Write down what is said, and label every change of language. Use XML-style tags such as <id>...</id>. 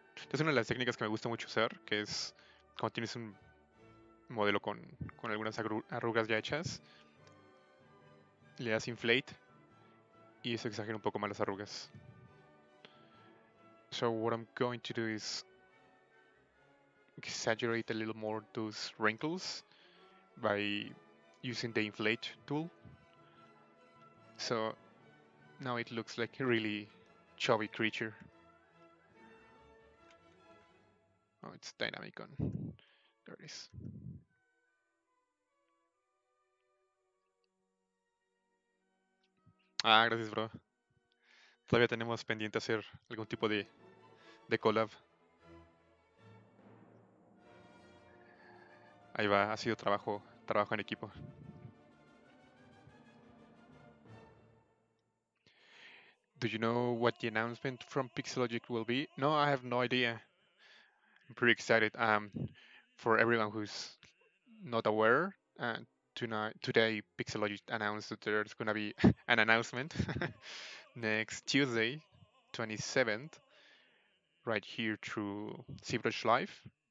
<es>Es una de las técnicas que me gusta mucho usar, que es cuando tienes un modelo con algunas arrugas ya hechas, le das inflate y eso exagera un poco más las arrugas.</es> <en>So what I'm going to do is exaggerate a little more those wrinkles by using the inflate tool. So now it looks like a really chubby creature. Oh, it's dynamic on. There it is.</en> <es>Ah, gracias, bro. Todavía tenemos pendiente hacer algún tipo de collab. Ahí va, ha sido trabajo en equipo.</es> <en>Do you know what the announcement from Pixelogic will be? No, I have no idea. I'm pretty excited. For everyone who's not aware, today Pixelogic announced that there's gonna be an announcement next Tuesday, 27th, right here through ZBrush Live.</en>